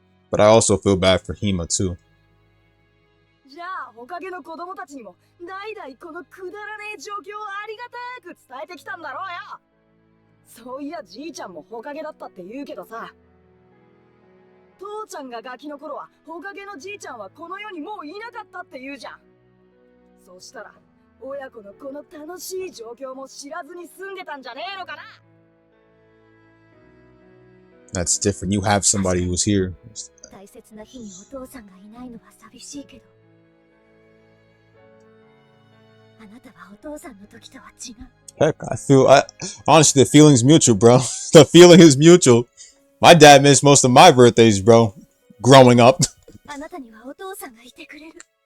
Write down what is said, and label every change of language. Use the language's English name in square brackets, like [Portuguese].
[English] But I also feel bad for Hima too. [Japanese] じゃあ、おかげの子供たちにも代々このくだらねえ状況をありがたく伝えてきたんだろうよ。そういやじいちゃんもほかげだったって言うけどさ、父ちゃんがガキの頃はほかげのじいちゃんはこの世にもういなかったって言うじゃん。そしたら親子のこの楽しい状況も知らずに住んでたんじゃねえのかな。 [English] That's different. You have somebody who's here. [Japanese] 大切な日にお父さんがいないのは寂しいけど、あなたはお父さんの時とは違う。 [English] Heck, honestly, the feeling's mutual, bro. The feeling is mutual. My dad missed most of my birthdays, bro. Growing up. [Japanese] あなたにはお父さんがいてくれる。